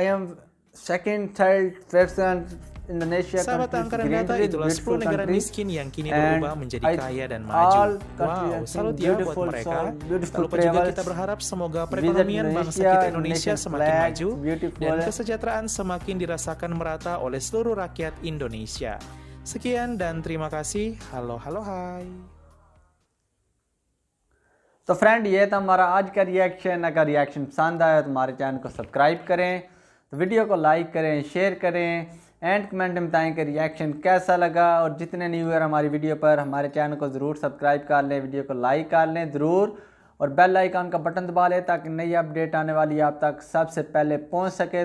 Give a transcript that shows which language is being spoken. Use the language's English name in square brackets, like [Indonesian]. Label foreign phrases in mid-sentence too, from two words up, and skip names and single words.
[Indonesian] Sahabat angkatan data, itulah 10 negara miskin yang kini berubah menjadi kaya dan maju. Wow, salut ya buat mereka. Tak lupa juga kita berharap semoga perekonomian bangsa kita Indonesia semakin maju dan kesejahteraan semakin dirasakan merata oleh seluruh rakyat Indonesia. Sekian dan terima kasih. Halo, hai. [Hindi] तो फ्रेंड, ये था हमारा आज का रिएक्शन। अगर रिएक्शन पसंद आया तो हमारे चैनल को सब्सक्राइब करें, तो वीडियो को लाइक करें, शेयर करें [English] and comment [Hindi] में बताएं कि रिएक्शन कैसा लगा। और जितने [English] new year [Hindi] हमारी वीडियो पर, हमारे चैनल को ज़रूर सब्सक्राइब कर लें, वीडियो को लाइक कर लें ज़रूर, और [English] bell icon [Hindi] का बटन दबा लें ताकि नई अपडेट आने वाली आप तक सबसे पहले पहुंच सके।